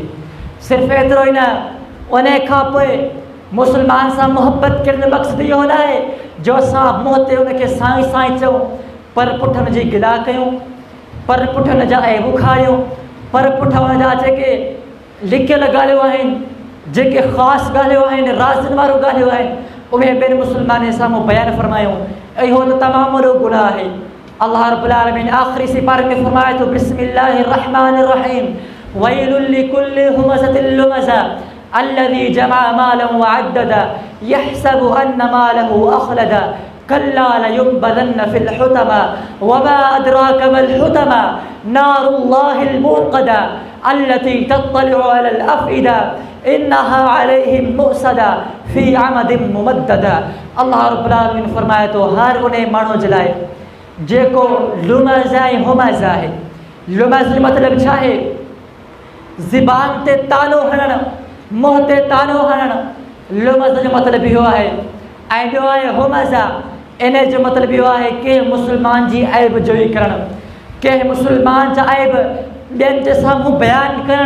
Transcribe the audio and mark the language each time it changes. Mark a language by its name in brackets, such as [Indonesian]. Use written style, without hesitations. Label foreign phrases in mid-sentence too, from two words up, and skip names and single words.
[Sindhi] सिर्फ़ु एतिरो ई न, उन खां पोइ मुसलमान सां मुहबत करण जो मक़सदु इहो न आहे जो असां मुंहं ते उनखे साईं साईं चऊं, पर पुठ हुनजी गिला कयूं, पर पुठ हुन जा ऐबू खारियूं, पर पुठ हुन जा जेके लिकियल ॻाल्हियूं आहिनि, जेके ख़ासि ॻाल्हियूं आहिनि, राज़नि वारियूं ॻाल्हियूं आहिनि, उहे ॿियनि मुसलमाननि साम्हूं बयानु फरमायूं। इहो त तमामु वॾो गुनाह आहे। [Arabic] الله رب العالمين [Sindhi] آخري سپاري ۾ فرمائي ٿو [Arabic] بسم الله الرحمن الرحيم ويل لكل همزة لمزة الذي جمع مالا وعدده يحسب أن ماله أخلده كلا لينبذن في الحطمة وما أدراك ما الحطمة نار الله الموقدة التي تطلع على الأفئدة إنها عليهم مؤصدة في عمد ممددة. الله رب العالمين [Sindhi] फरमाए थो हर उन माण्हू जे लाइ जेको लुमज़ ऐं हुमज़ आहे। लुमज़ जो मतिलबु छा आहे? ज़बान ते तालो हणणु, मुंहं ते तानो हणणु लुमज़ जो मतिलबु इहो आहे। ऐं ॿियो आहे हुमज़ा, इन जो मतिलबु इहो आहे कंहिं मुस्लमान जी ऐब जोई करणु, कंहिं मुस्लमान जा ऐब ॿियनि जे साम्हूं बयानु करणु।